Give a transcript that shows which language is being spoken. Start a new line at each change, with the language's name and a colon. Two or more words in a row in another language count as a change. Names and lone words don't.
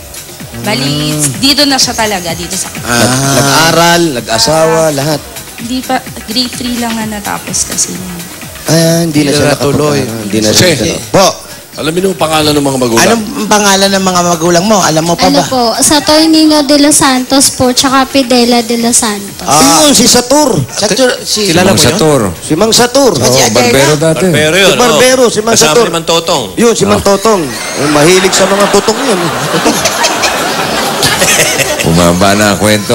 Filipino: Bali, dito na siya talaga, dito sa... Nag-aral, nag-asawa, lahat. Hindi pa, grade 3 lang na natapos kasi niya. Hindi na siya natuloy. nakapag- Hindi na Jose. siya. Po, Alamin mo ang pangalan ng mga magulang. Anong pangalan ng mga magulang mo? Alam mo pa Ano ba? po, Saturnino de los Santos po, tsaka Fidela de los Santos. yun, si Satur. Kilala mo yun? Sator. Si Mang Satur. Oh, barbero dati. Barbero yun. Si Barbero, si Mang Kasama Satur. ni Mantotong. Yun, si Mang Totong. Mahilig sa mga tutong yun. Bumaba na ang kwento.